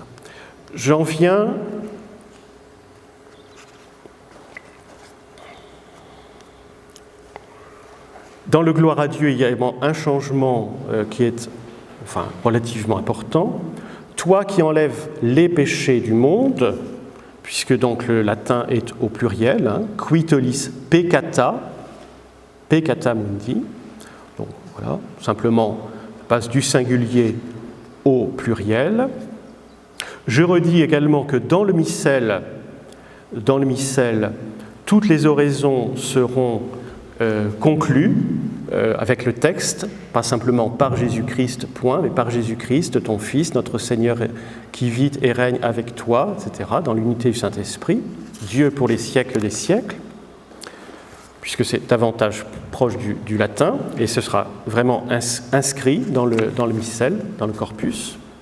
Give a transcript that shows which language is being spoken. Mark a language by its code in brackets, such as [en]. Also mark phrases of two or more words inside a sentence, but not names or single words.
[fr] J'en viens dans le gloire à Dieu. Il y a également un changement qui est relativement important. Toi qui enlèves les péchés du monde, puisque donc le latin est au pluriel, [la] qui tollis peccata mundi. [fr] Donc voilà, simplement, on passe du singulier au pluriel. Je redis également que dans le missel, toutes les oraisons seront conclues avec le texte, pas simplement par Jésus-Christ, point, mais par Jésus-Christ, ton Fils, notre Seigneur, qui vit et règne avec toi, etc., dans l'unité du Saint-Esprit, Dieu pour les siècles des siècles, puisque c'est davantage proche du latin, et ce sera vraiment inscrit dans le missel, dans le corpus.